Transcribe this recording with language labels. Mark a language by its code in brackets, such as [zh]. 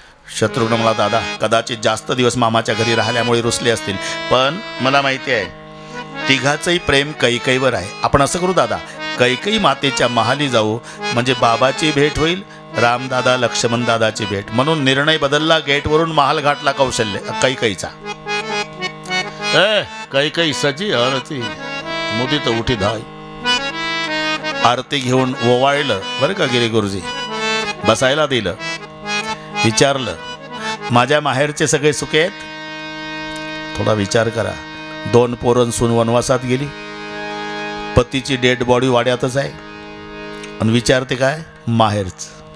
[mr] शत्रुघ्न मला, दादा कदाचित जास्त दिवस मामाच्या घरी राहिल्यामुळे रुसले असतील, पण मला माहिती आहे 3घाचंही प्रेम कैकईवर आहे. आपण असं करू दादा, कैकई मातेच्या महाली जाऊ, म्हणजे बाबाची भेट होईल, रामदादा लक्ष्मण दादाची भेट. म्हणून निर्णय बदलला, गेटवरून महाल घाटला कैकईचा. [awa] कैकई सजी आरती मुदित उठी धाय. [mr] आरती घेऊन ओवाळलं बरं का गिरी गुरुजी, बसायला दिलं, विचारलं, माझ्या माहेरचे सगळे सुखे आहेत? थोडा विचार करा. 2 पोरं सून वनवासात गेली, पतीची डेड बॉडी वाड्यातच आहे, आणि विचारते काय माहेरचं.